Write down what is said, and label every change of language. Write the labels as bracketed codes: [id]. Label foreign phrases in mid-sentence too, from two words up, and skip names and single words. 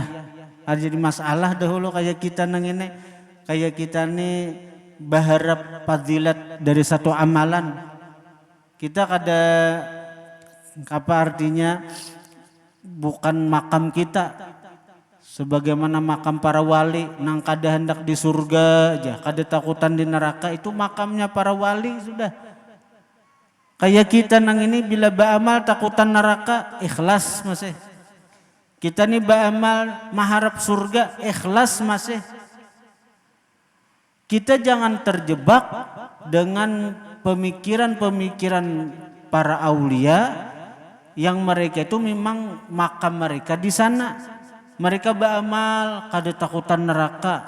[bjn] Ada jadi masalah dahulu kayak kita nang ini, kayak kita nih berharap fadilat dari satu amalan. Kita kada apa artinya bukan makam kita sebagaimana makam para wali nang kada hendak di surga aja, kada takutan di neraka, itu makamnya para wali sudah. Kayak kita nang ini bila beramal takutan neraka, ikhlas masih. Kita nih beramal maharap surga, ikhlas masih. [id] Kita jangan terjebak dengan pemikiran-pemikiran para aulia yang mereka itu memang makam mereka di sana. [bjn] Mereka beramal kada takutan neraka.